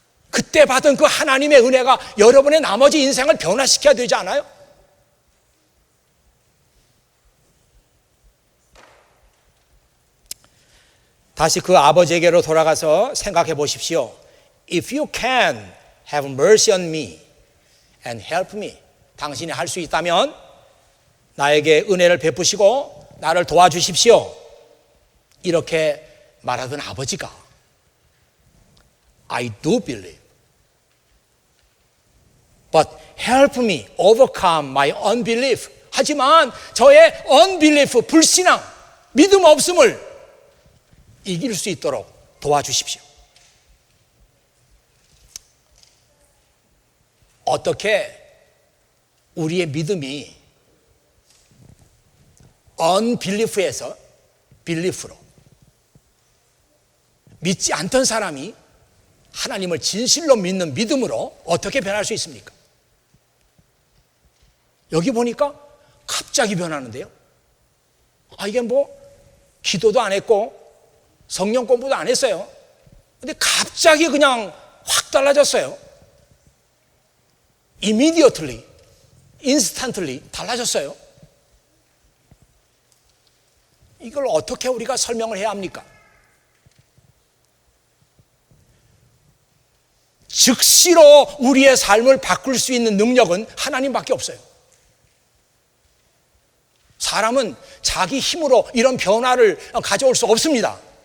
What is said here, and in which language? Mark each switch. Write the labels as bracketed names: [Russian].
[Korean] 그때 받은 그 하나님의 은혜가 여러분의 나머지 인생을 변화시켜야 되지 않아요? 다시 그 아버지에게로 돌아가서 생각해 보십시오. [English] If you can have mercy on me and help me, [Korean] 당신이 할 수 있다면 나에게 은혜를 베푸시고 나를 도와주십시오. 이렇게 말하던 아버지가 [English] I do believe, but help me overcome my unbelief. [Korean] 하지만 저의 unbelief, 불신앙, 믿음 없음을 이길 수 있도록 도와주십시오. 어떻게 우리의 믿음이 unbelief에서 belief로, 믿지 않던 사람이 하나님을 진실로 믿는 믿음으로 어떻게 변할 수 있습니까? 여기 보니까 갑자기 변하는데요. 이게 뭐 기도도 안 했고 성경 공부도 안 했어요. 근데 갑자기 그냥 확 달라졌어요. [English] Immediately, instantly [Korean] 달라졌어요. 이걸 어떻게 우리가 설명을 해야 합니까? 즉시로 우리의 삶을 바꿀 수 있는 능력은 하나님밖에 없어요. 사람은 자기 힘으로 이런 변화를 가져올 수 없습니다.